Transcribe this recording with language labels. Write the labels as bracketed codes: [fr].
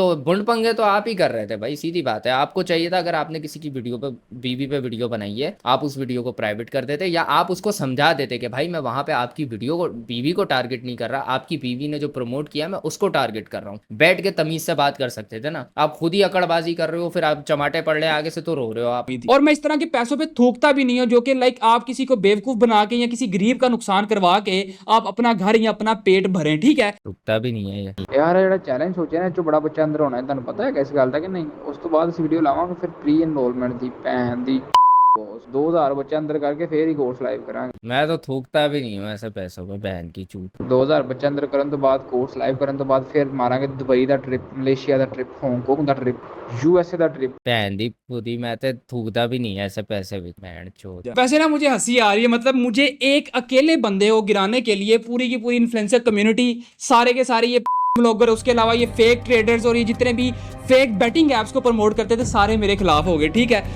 [hi] तो बुंड पंगे तो आप ही कर रहे थे भाई, सीधी बात है। आपको चाहिए था, अगर आपने किसी की वीडियो पे, बीवी पे वीडियो बनाई है, आप उस वीडियो को प्राइवेट कर देते, या आप उसको समझा देते कि भाई मैं वहां पे आपकी वीडियो को, बीवी को टारगेट नहीं कर रहा, आपकी बीवी ने जो प्रमोट किया मैं उसको टारगेट कर रहा हूँ। बैठ के तमीज से बात कर सकते थे ना। आप खुद ही अकड़बाजी कर रहे हो, फिर आप चमाटे पड़ रहे आगे से तो रो रहे हो आप। और मैं इस तरह के पैसों पे थूकता भी नहीं हूं, जो कि लाइक आप किसी को बेवकूफ बना के या किसी गरीब का नुकसान करवा के आप अपना घर या अपना पेट भरें, ठीक है। रुकता भी नहीं है ये [pa] यार ਜਿਹੜਾ ਚੈਲੰਜ ਸੋਚਿਆ ਨਾ, ਬੜਾ ਬੱਚਾ ਅੰਦਰ ਹੋਣਾ ਹੈ, ਤੁਹਾਨੂੰ ਪਤਾ ਹੈ ਕਿਸ ਗੱਲ ਦਾ ਕਿ ਨਹੀਂ। ਉਸ ਤੋਂ ਬਾਅਦ ਅਸੀਂ ਵੀਡੀਓ ਲਾਵਾਂਗੇ ਫਿਰ ਪ੍ਰੀ ਇਨਰੋਲਮੈਂਟ ਦੀ ਭੈਣ ਦੀ 2000 ਬੱਚਾ ਅੰਦਰ ਕਰਕੇ ਫੇਰ ਹੀ ਕੋਰਸ ਲਾਈਵ ਕਰਾਂਗੇ। [hi] मैं तो थूकता भी नहीं हूँ ऐसे पैसों पे, बहन की चूत। [pa] 2000 ਬੱਚਾ ਅੰਦਰ ਕਰਨ ਤੋਂ ਬਾਅਦ ਕੋਰਸ ਲਾਈਵ ਕਰਨ ਤੋਂ ਬਾਅਦ ਫਿਰ ਮਾਰਾਂਗੇ ਦੁਬਈ ਦਾ ਟ੍ਰਿਪ, ਮਲੇਸ਼ੀਆ ਦਾ ਟ੍ਰਿਪ, ਹਾਂਗਕਾਂਗ ਦਾ ਟ੍ਰਿਪ, यूएसए ਦਾ ट्रिप। [hi] बहन दी खुदी, मैं तो थूकता भी नहीं है ऐसे पैसे भी, बहन चोद। वैसे ना मुझे हंसी आ रही है, मतलब मुझे एक अकेले बंदे को गिराने के लिए पूरी की पूरी इन्फ्लुएंसर कम्युनिटी, सारे के सारे ये ब्लॉगर, उसके अलावा ये फेक ट्रेडर्स और ये जितने भी फेक बैटिंग ऐप्स को प्रमोट करते थे, सारे मेरे खिलाफ हो गए, ठीक है।